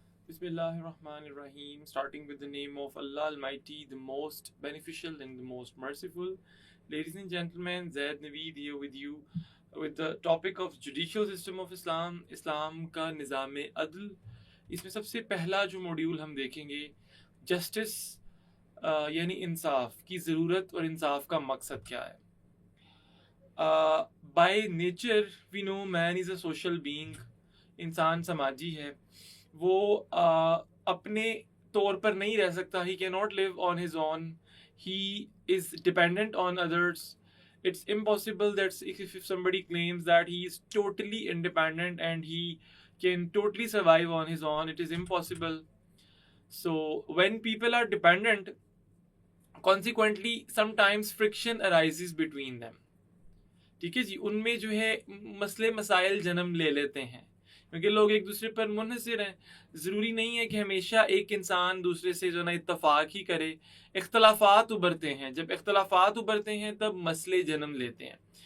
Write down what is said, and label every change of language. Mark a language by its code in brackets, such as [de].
[en] Bismillahirrahmanirrahim, starting with the name of Allah Almighty, the most beneficial and the most merciful. Ladies and gentlemen, Zaid Naveed here with you with the topic of judicial system of Islam, [hi] Islam का निज़ाम अदल. इसमें सबसे पहला जो module हम देखेंगे justice यानी इंसाफ की ज़रूरत और इंसाफ का मकसद क्या है. [en] By nature we know man is a social being. [hi] इंसान समाजी है. वो अपने तौर पर नहीं रह सकता. [en] He can not live on his own. He is dependent on others. It's impossible that if somebody claims that he is totally independent and he can totally survive on his own, it is impossible. So when people are dependent, consequently sometimes friction arises between them. [hi] ठीक है जी, उनमें जो है मसले मसाइल जन्म ले लेते हैं क्योंकि लोग एक दूसरे पर मुनहसिर हैं. ज़रूरी नहीं है कि हमेशा एक इंसान दूसरे से जो ना इत्तफाक ही करे. इख्तलाफात उभरते हैं. जब इख्तलाफात उभरते हैं तब मसले जन्म लेते हैं.